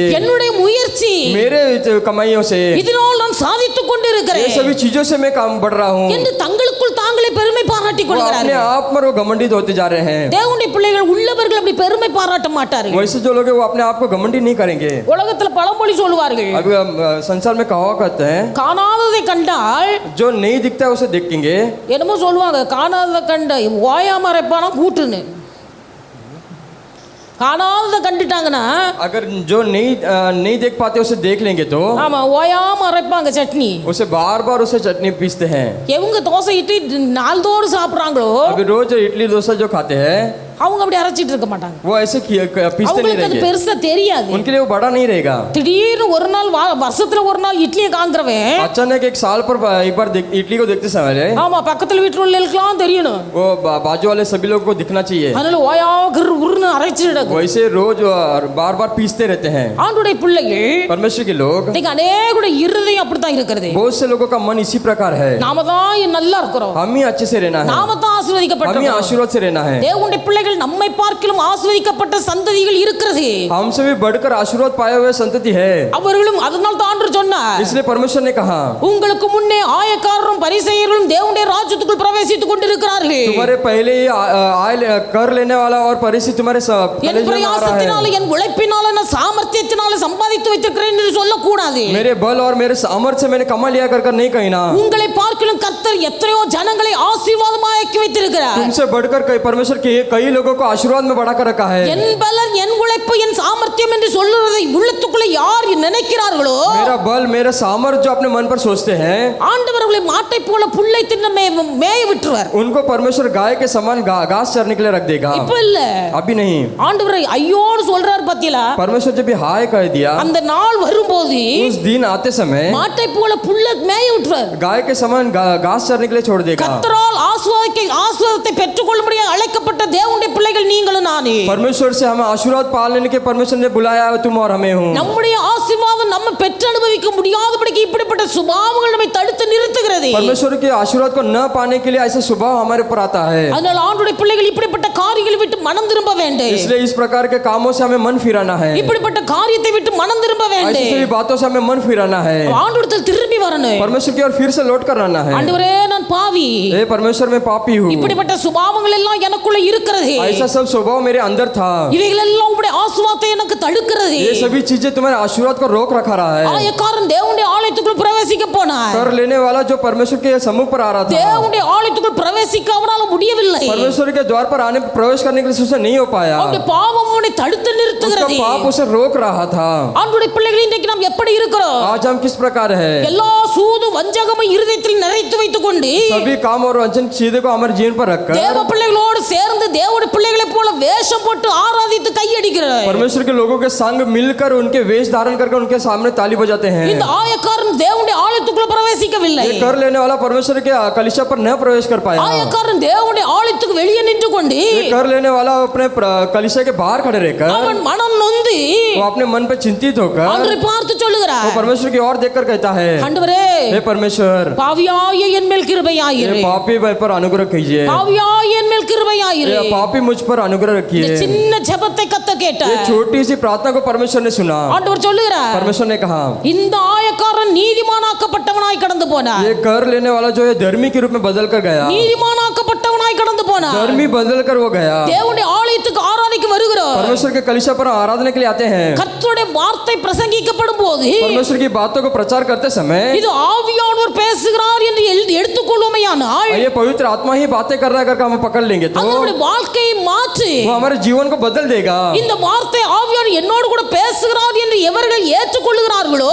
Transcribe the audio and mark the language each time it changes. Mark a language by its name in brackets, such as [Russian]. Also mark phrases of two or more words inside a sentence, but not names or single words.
[Tamil] என்னுடைய முயற்சி, [Hindi] मेरे कमाइयों से, [Tamil] இதனால் நான் சாதித்துக் கொண்டிருக்கிறேன், [Hindi] ये सभी चीजों से मैं काम बढ़ रहा हूँ [Tamil] என்று தங்களுக்குள் தாங்களே பெருமை பாராட்டிக் [Hindi] अपने [Tamil] கொள்கிறார்கள். [Hindi] आप पर वो घमंडित होते जा रहे हैं. [Tamil] தேவனுடைய பிள்ளைகள் உள்ளவர்கள் அப்படி பெருமை பாராட்ட மாட்டார்கள். [Hindi] वैसे जो लोग हैं वो अपने आप को घमंडी नहीं करेंगे. [Tamil] உலகத்துல பழமொழி சொல்லுவார்கள், [Hindi] अभी हम संसार में कहा करते हैं, [Tamil] காணாததை கண்டால் [Hindi] जो नहीं दिखता है उसे देखेंगे. [Tamil] என்னமோ சொல்லுவாங்க, காணாததை கண்ட ஓயாம அரைப்பானா கூட்டுன்னு. காணாததை கண்டுட்டாங்கன்னா, [Hindi] अगर जो नहीं देख पाते उसे देख लेंगे तो [Tamil] ஆமா ஓயாம அரைப்பாங்க சட்னி. [Hindi] उसे बार बार उसे चटनी पीसते हैं. [Tamil] எவங்க தோசை இட்லி நாள்தோறும் சாப்பிடுறாங்களோ [Hindi] अभी रोज इडली डोसा जो खाते हैं [Tamil] அவங்க அப்படி அரைச்சிட்டு இருக்க மாட்டாங்க. [Hindi] वो ऐसे पीसते नहीं [Tamil] அவங்களுக்கு அது [Hindi] रहेंगे. [Tamil] பெருசா தெரியாது. [Hindi] उनके लिए वो बड़ा नहीं रहेगा. [Tamil] திடீர்னு ஒரு நாள் வருஷத்துல ஒரு நாள் இட்லியை காண்கிறவன், [Hindi] अचानक एक साल पर एक बार इडली को देखते समय [Tamil] ஆமா பக்கத்துல வீட்டுல உள்ளவங்களுக்குலாம் தெரியணும், [Hindi] वो बाजू वाले सभी लोगों को दिखना चाहिए. [Tamil] அதனால ஓயா கிரு உருன்னு அரைச்சிடுது. [Hindi] वैसे रोज बार बार पीसते रहते हैं. [Tamil] ஆண்டுடைய பிள்ளைகள், [Hindi] परमेश्वर के लोग, [Tamil] இன்னைக்கு அநேகுடைய இருதயம் அப்படித்தான் இருக்கிறது. [Hindi] बहुत से लोगों का मन इसी प्रकार है. [Tamil] நாம தான் நல்லா இருக்கிறோம், [Hindi] हम ही अच्छे से रहना है, [Tamil] நாம தான் [Hindi] हम ही [Tamil] ஆசீர்வதிக்கப்பட்டோம். [Hindi] आशीर्वाद से रहना है. [Tamil] தேவனுடைய பிள்ளைகள் நம்மை பார்க்கிலும் ஆசீர்வதிக்கப்பட்ட சந்ததிகள் இருக்கிறது. [Hindi] हमसे भी बढ़कर आशीर्वाद पाए हुए संतति है. [Tamil] அவர்களும் அதனால தான் ஆண்டவர் சொன்னார், [Hindi] इसलिए परमेश्वर ने कहा, [Tamil] உங்களுக்கு முன்னே ஆயக்காரரும் பரிசேயர்களும் தேவனுடைய ராஜ்யத்துக்குள் பிரவேசித்துக் கொண்டிருக்கிறார்கள். [Hindi] तुम्हारे पहले ही कर लेने वाला और परिस्थिति तुम्हारे [Tamil] என் பிரயாசத்தினால என் உழைப்பினால நான் சாமர்த்தியத்தினால சம்பாதித்து வைத்திருக்கிறேன் என்று சொல்லக்கூடாது. [Hindi] मेरे बल और मेरे सामर्थ्य से मैंने कमा लिया कर नहीं कहना. [Tamil] உங்களை பார்க்கிலும் கர்த்தர் எத்தனையோ ஜனங்களை ஆசீர்வாதமாய் ஆக்கி வைத்திருக்கிறார். [Hindi] तुमसे बढ़कर परमेश्वर के कई लोगों को आशीर्वाद में बढ़ाकर रखा है. [Tamil] என் பலன் என் உழைப்பு என் சாமர்த்தியம் என்று சொல்லுறதை உள்ளத்துக்குள்ள யார் நினைக்கிறார்களோ, [Hindi] मेरा बल मेरा सामर्थ्य जो अपने मन पर सोचते हैं, [Tamil] ஆண்டவர்களை மாட்டை போல புல்லை தின்ன மேய விட்டுருவார். [Hindi] उनको परमेश्वर गाय के समान घास चरने के लिए रख देगा. [Tamil] இப்ப இல்ல, [Hindi] अभी नहीं. [Tamil] ஆண்டவர் ஐயோன்னு சொல்றார் பாத்தீங்களா? [Hindi] परमेश्वर जब भी हाय कह दिया, [Tamil] அந்த நாள் வரும்போது [Hindi] उस दिन आते समय [Tamil] மாட்டை போல புல்ல மேய விட்டுருவார். [Hindi] गाय के समान घास चरने के लिए छोड़ देगा. [Tamil] கர்த்தரால் ஆசீர்வாதத்தை பெற்றுக்கொள்ளும்படியாக அழைக்கப்பட்ட தேவனுடைய பிள்ளைகள் நீங்களும் நானே. [Hindi] परमेश्वर से हमें आशीर्वाद पाने के परमेश्वर ने बुलाया है, तुम और हमें हूँ. [Tamil] நம்முடைய ஆசீர்வாதம் நம்ம பெற்று அனுபவிக்க முடியாதபடிக்கு இப்படிப்பட்ட சுபாவங்கள் நம்மை தடுத்து நிறுத்துகிறது. [Hindi] परमेश्वर के आशीर्वाद को न पाने के लिए ऐसा स्वभाव हमारे ऊपर आता है. [Tamil] அதனால ஆண்டவருடைய பிள்ளைகள் இப்படிப்பட்ட காரியங்களை விட்டு மனம் திரும்ப வேண்டும். [Hindi] इसलिए इस प्रकार के कामों से हमें मन फिराना है. [Tamil] இப்படிப்பட்ட காரியத்தை விட்டு மனம் திரும்ப [Hindi] ऐसी [Tamil] வேண்டும். [Hindi] सभी बातों से हमें मन फिराना है. [Tamil] ஆண்டவரிடத்தில் திரும்பி வரணும். [Hindi] परमेश्वर की ओर फिर से लौट कर आना है. [Tamil] ஆண்டவரே நான் பாவி, [Hindi] हे परमेश्वर मैं पापी हूँ. [Tamil] இப்படிப்பட்ட சுபாவங்கள் எல்லாம் எனக்குள்ள இருக்கிறது. [Hindi] ऐसा सब स्वभाव मेरे अंदर था. [Tamil] இவைகள் எல்லாம் உம்முடைய ஆசீர்வாதத்தை எனக்கு தடுக்கிறது. [Hindi] ये सभी चीजें तुम्हारे आशीर्वाद को रोक रखा रहा है. [Tamil] ஆயக்காரன் தேவனுடைய ஆலயத்துக்குள் பிரவேசிக்க போனார். [Hindi] कर लेने वाला जो परमेश्वर के सम्मुख पर आ रहा था, [Tamil] தேவனுடைய ஆலயத்துக்குள் பிரவேசிக்க அவரால் முடியவில்லை. [Hindi] परमेश्वर के द्वार पर आने प्रवेश करने के लिए उसे नहीं हो पाया. [Tamil] அவருடைய பாவம் அவனை தடுத்து [Hindi] उसका [Tamil] நிறுத்துகிறது. [Hindi] पाप उसे रोक रहा था. [Tamil] ஆண்டவருடைய பிள்ளைகள் இன்றைக்கு நாம் எப்படி இருக்கிறோம்? [Hindi] आज हम किस प्रकार है? [Tamil] எல்லா சூது வஞ்சகமும் இருதயத்தில் நிறைத்து வைத்துக் கொண்டு [Hindi] सभी काम और वंचन चीजों को हमारे जीवन पर रखकर [Tamil] தேவ பிள்ளைகளோடு சேர்ந்து தேவனுடைய பிள்ளைகளைப் போல வேஷம் போட்டு ஆராதித்து கையடிக்கிறார். [Hindi] परमेश्वर के लोगों के संग मिलकर उनके वेश धारण करके उनके सामने ताली बजाते हैं. [Tamil] இந்த ஆயக்காரன் தேவனுடைய ஆலயத்துக்குள்ள பிரவேசிக்கவில்லை. [Hindi] ये कर लेने वाला परमेश्वर के कलीसिया पर न प्रवेश कर पाया. [Tamil] ஆயக்காரன் தேவனுடைய ஆலயத்துக்கு வெளியே நின்று கொண்டு [Hindi] ये कर लेने वाला अपने कलीसिया के बाहर खड़े रहकर [Tamil] அவன் மனம் நொந்து [Hindi] वो अपने मन पे चिंतित होकर [Tamil] ஆண்டவரை பார்த்து [Hindi] वो [Tamil] சொல்லுகிறார், [Hindi] परमेश्वर की ओर देखकर कहता है, [Tamil] ஆண்டவரே [Hindi] हे परमेश्वर, [Tamil] பாவியாய என் மேல் கிருபையாயிரு. [Hindi] ये पापी पर अनुग्रह कीजिए. [Tamil] பாவியாய என் மேல் கிருபையாயிரு. [Hindi] ये पापी मुझ पर अनुग्रह [Tamil] இந்த [Hindi] रखिए. [Tamil] சின்ன ஜெபத்தை கத்த [Hindi] ये [Tamil] கேட்டார். [Hindi] छोटी सी प्रार्थना को परमेश्वर ने सुना. [Tamil] ஆண்டவர் சொல்லுகிறார், [Hindi] परमेश्वर ने कहा, [Tamil] இந்த ஆயக்காரன் நீதிமானாக்கப்பட்டவனாய் கடந்து போனார். [Hindi] ये कर लेने वाला जो है धर्मी के रूप में बदल कर गया. [Tamil] நீதிமானாக்கப்பட்டவனாய் கடந்து போனார். [Hindi] धर्मी बदल कर वो गया. [Tamil] தேவனுடைய ஆலயத்துக்கு ஆராதனைக்கு வருகிறார். [Hindi] परमेश्वर के कलीसिया पर आराधना के लिए आते हैं. [Tamil] கர்த்தருடைய வார்த்தை பிரசங்கிக்கப்படும் போது [Hindi] परमेश्वर की बातों को प्रचार करते समय [Tamil] இது ஆவியானவர் பேசுகிறார் என்று எடுத்துக்கொள்ளுமையானால் [Hindi] ये पवित्र आत्मा ही बातें कर रहा है करके हम पकड़ लेंगे तो [Tamil] அவருடைய வாழ்க்கையை மாற்றி [Hindi] वो हमारे जीवन को बदल देगा. [Tamil] இந்த வார்த்தை ஆவியானவர் என்னோடு கூட பேசுகிறார் என்று எவர்கள் ஏற்றுக்கொள்கிறார்களோ